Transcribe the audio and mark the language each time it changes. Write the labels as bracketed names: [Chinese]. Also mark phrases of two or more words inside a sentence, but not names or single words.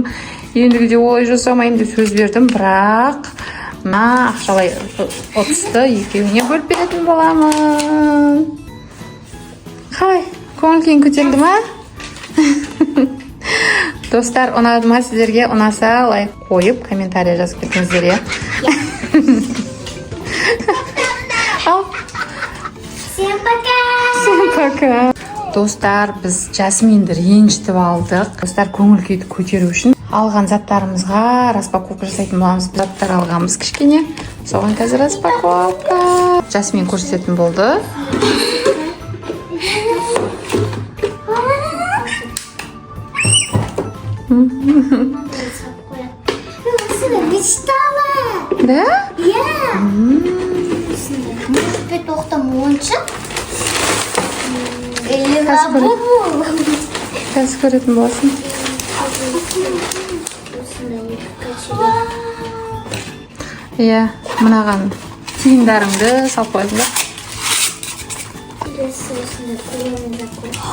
[Kazakh] Ендігіде олай жасамайын деп сөз бердім, бірақ ақшалай ұтысты екеуіне бөліп беретін боламын. Қалай, көңіл күйің көтерілді ма? Достар, ұнады ма сіздерге? Ұнаса лайк қойып, комментария жазып кетіңіздер, иә? Ал. [Russian] Всем пока! Всем пока! [Kazakh] Достар, біз Жасминді ренжітіп алдық. Достар, көңіл күйді көтеру үшін алған заттарымызға распаковка жасайтын боламыз. Заттар алғанбыз кішкене. Соған қазір распаковка. Жасмин көрсететін болды. [Russian] Мечтала! Да? [Kazakh] Иә! [Russian] Может быть, [Kazakh] тоқтам ойыншық? [Russian] Или лабубу? [Kazakh] Қазір көретін боласың. Иә, мынаған тиындарыңды салып қойдың ба? Келесі осындай көремін закон.